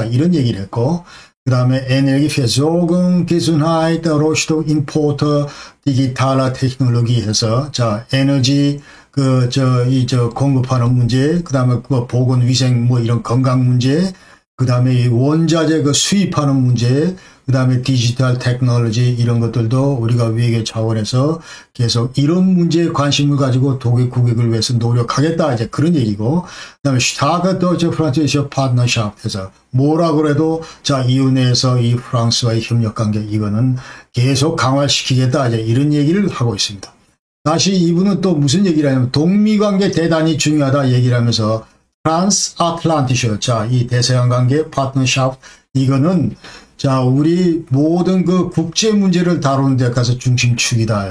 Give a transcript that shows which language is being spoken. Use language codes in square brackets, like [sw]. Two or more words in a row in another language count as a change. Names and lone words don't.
[ko] 이런 얘기를 했고. 그 다음에 [de] Energieversorgung, Gesundheit, Rohstoff, Import, digitaler Technologie [ko] 해서, 자, 에너지, 공급하는 문제, 그 다음에 보건, 위생, 뭐 이런 건강 문제, 그 다음에 원자재 수입하는 문제, 그 다음에 디지털 테크놀로지 이런 것들도 우리가 외교 차원에서 계속 이런 문제에 관심을 가지고 독일 국익을 위해서 노력하겠다 이제 그런 얘기고 그 다음에 [de] starke deutsche-französische Partnerschaft [ko] 해서 뭐라 그래도 자 EU 내에서 이 프랑스와의 협력관계 이거는 계속 강화시키겠다 이제 이런 얘기를 하고 있습니다. 다시 이분은 또 무슨 얘기를 하냐면 동미관계 대단히 중요하다 얘기를 하면서 트란스아틀란티셔 자 이 대서양 관계 파트너샵 이거는 자, 우리 모든 그 국제 문제를 다루는 데 가서 중심축이다.